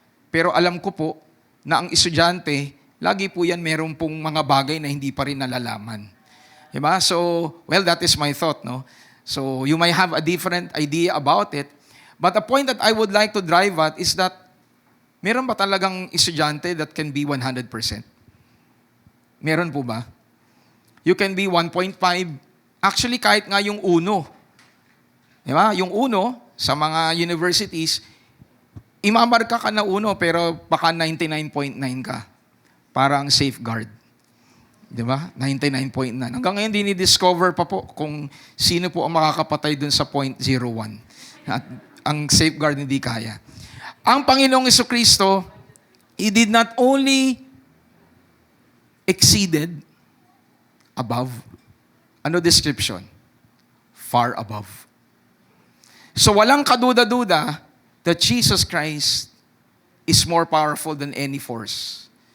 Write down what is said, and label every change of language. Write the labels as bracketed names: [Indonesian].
[Filipino] Pero alam ko po na ang estudyante, lagi po yan meron pong mga bagay na hindi pa rin nalalaman. Diba? [English] So, well, that is my thought, no? So, you might have a different idea about it. But the point that I would like to drive at is that [Filipino] meron ba talagang estudyante [English] that can be 100%? [Filipino] Meron po ba? [English] You can be 1.5. Actually, [Filipino] kahit nga yung uno. Diba? Yung uno, sa mga universities, imamarka ka na uno, pero baka 99.9 ka. Parang safeguard. Diba? 99.9. Hanggang ngayon, dinidiscover pa po kung sino po ang makakapatay dun sa 0.01. At ang safeguard hindi kaya. [English] Ang Panginoong Jesucristo, He did not only exceeded above. Ano description? Far above. So [Filipino] walang kaduda-duda [English] that Jesus Christ is more powerful than any force.